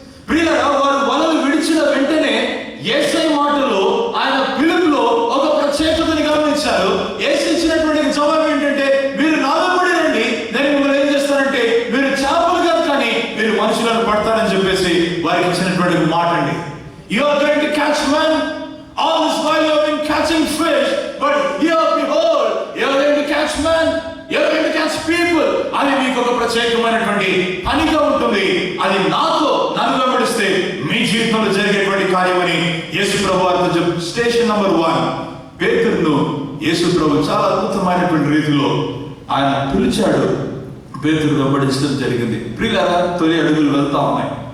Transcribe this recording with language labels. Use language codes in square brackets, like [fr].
[te] ప్రియులారా, వారు వలలు విడిచిన వెంటనే యేసయ్య మాటలు, ఆయన పిలుపులో ఒక ప్రత్యేకతని గమనించారు. యేసు ఇచ్చినటువంటి జవాబు ఏంటంటే, మీరు నా వెంబడి రండి, నేను మిమ్మల్ని ఏం చేస్తానంటే, మీరు చేపలు కాదు కానీ మీరు మనుషులను పడతారని చెప్పేసి వారికి ఇచ్చినటువంటి మాట అండి. [en] You are going to catch men. All this while you have been catching fish, but here behold, you are going to catch men, you are going to catch people. [te] అది మీకు ఒక ప్రత్యేకమైనటువంటి పనిగా ఉంటుంది. అది నన్ను వెంబడిస్తే మీ జీవితంలో జరిగేటువంటి కార్యమని యేసు ప్రభువు వారితో చెప్పు. స్టేషన్ నెంబర్ 1 పేతురును యేసు ప్రభు చాలా అద్భుతమైనటువంటి రీతిలో ఆయన పిలిచాడు. పేతురు వెంబడించడం జరిగింది. ప్రియులారా, తొలి అడుగులు వెళ్తా ఉన్నాయి.